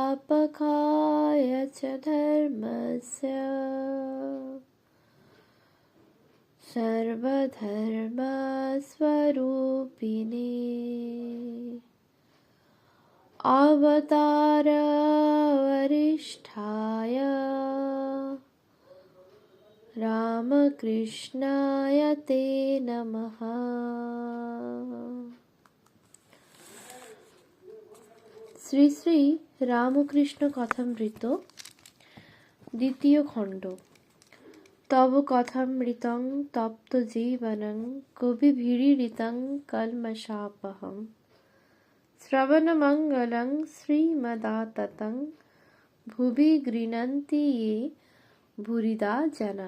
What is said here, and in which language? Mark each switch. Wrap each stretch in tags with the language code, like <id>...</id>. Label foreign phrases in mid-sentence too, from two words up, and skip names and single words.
<sa>संस्थापकाय च धर्मस्य सर्वधर्मस्वरूपिणे अवतारवरिष्ठाय रामकृष्णाय ते नमः।</sa> <bn>শ্রী শ্রী রামকৃষ্ণ কথামৃত দ্বিতীয় খণ্ড।</bn> <sa>তব কথামৃতং তপ্ত জীবনং কবিভিরীড়িতং কল্মষাপহং শ্রবণমঙ্গলং শ্রীমদাততং ভুবি গৃণন্তি ये ভুরিদা জনা।</sa>